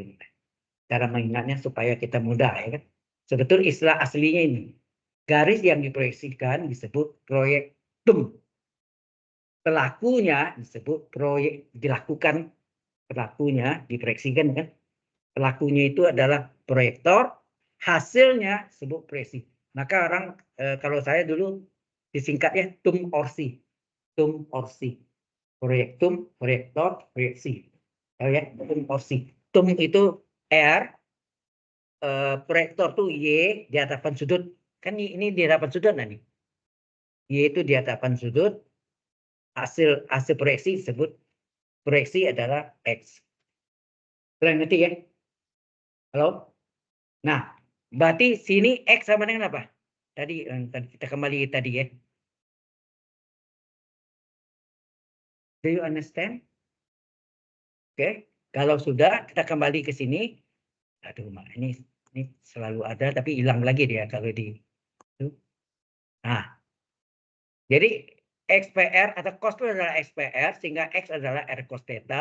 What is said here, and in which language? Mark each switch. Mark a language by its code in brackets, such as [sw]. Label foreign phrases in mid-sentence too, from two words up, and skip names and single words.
[id] Cara mengingatnya supaya kita mudah ya kan. Sebetulnya istilah aslinya ini garis yang diproyeksikan disebut proyektum. Pelakunya disebut proyek dilakukan, pelakunya diproyeksikan kan. Pelakunya itu adalah proyektor, hasilnya disebut proyeksi. Maka orang kalau saya dulu disingkatnya tum orsi. Tum orsi. Proyektum, proyektor, proyeksi. Ya, tum orsi. Tum itu R, proyektor tuh Y di hadapan sudut. Kan ini di hadapan sudut nah nih. Y itu di hadapan sudut. Hasil proyeksi disebut proyeksi adalah X. Kalian ngerti ya? Halo? Nah, berarti sini X sama dengan apa? Tadi kita kembali tadi ya. [en] Do you understand? [id] Oke, kalau sudah kita kembali ke sini. Aduh, ini selalu ada tapi hilang lagi dia kalau di. Nah, jadi XPR atau cos itu adalah XPR sehingga X adalah R cos theta.